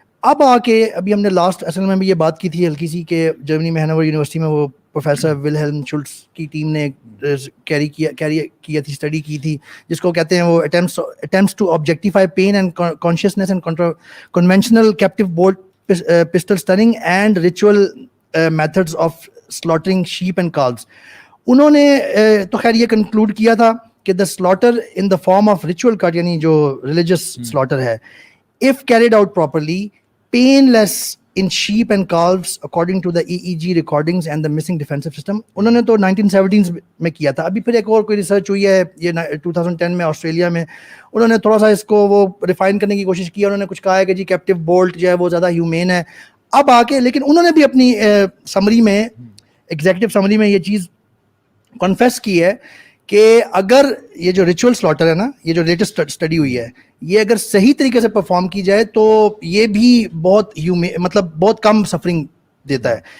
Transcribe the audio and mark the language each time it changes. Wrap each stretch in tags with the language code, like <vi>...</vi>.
<ur>اب آ کے ابھی ہم نے لاسٹ اصل میں بھی یہ بات کی تھی ہلکی سی کہ جرمنی میں ہینوور یونیورسٹی میں وہ پروفیسر ولہلم شلٹز کی ٹیم نے کیری کیا تھی, اسٹڈی کی تھی, جس کو کہتے ہیں وہ</ur> <en>attempts to objectify pain and consciousness and conventional captive bolt pistol stunning and ritual methods of slaughtering sheep and calves.</en> <ur>انہوں نے تو خیر یہ کنکلوڈ کیا تھا کہ</ur> <en>the slaughter in the form of ritual cut</en> <ur>یعنی جو religious slaughter ہے,</ur> <en>if carried out properly, painless in sheep and calves according to the EEG recordings and the missing defensive system.</en> <ur>انہوں نے تو 1970s میں کیا تھا. ابھی پھر ایک اور کوئی ریسرچ ہوئی ہے یہ 2010 میں آسٹریلیا میں, انہوں نے تھوڑا سا اس کو وہ ریفائن کرنے کی کوشش کی. انہوں نے کچھ کہا ہے کہ جی کیپٹیو بولٹ جو ہے وہ زیادہ ہیومین ہے اب آ کے, لیکن انہوں نے بھی اپنی سمری میں, ایگزیکٹو سمری میں یہ چیز کنفیس کی ہے کہ اگر یہ جو ریچول سلاٹر ہے نا, یہ جو لیٹسٹ اسٹڈی ہوئی ہے, یہ اگر صحیح طریقے سے پرفارم کی جائے تو یہ بھی بہت مطلب بہت کم سفرنگ دیتا ہے.</ur>